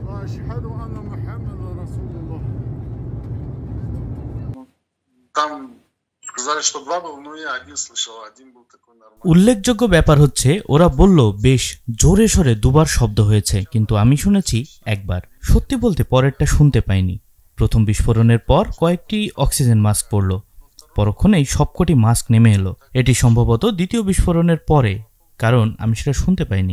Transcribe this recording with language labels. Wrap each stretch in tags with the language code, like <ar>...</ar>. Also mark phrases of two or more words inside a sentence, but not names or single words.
<ar>أشهد أن محمد رسول الله.</ar> <ru>Там сказали, что два было, но я один слышал, один был такой нормальный.</ru> <bn>উল্লেখযোগ্য ব্যাপার হচ্ছে ওরা বলল বেশ জোরে সোরে দুবার শব্দ হয়েছে, কিন্তু আমি শুনেছি একবার। সত্যি বলতে পরেরটা শুনতে পাইনি। প্রথম বিস্ফোরণের পর কয়েকটি অক্সিজেন মাস্ক পড়ল, পরক্ষণেই সবকটি মাস্ক নেমে এলো। এটি সম্ভবত দ্বিতীয় বিস্ফোরণের পরে, কারণ আমি সেটা শুনতে পাইনি।</bn>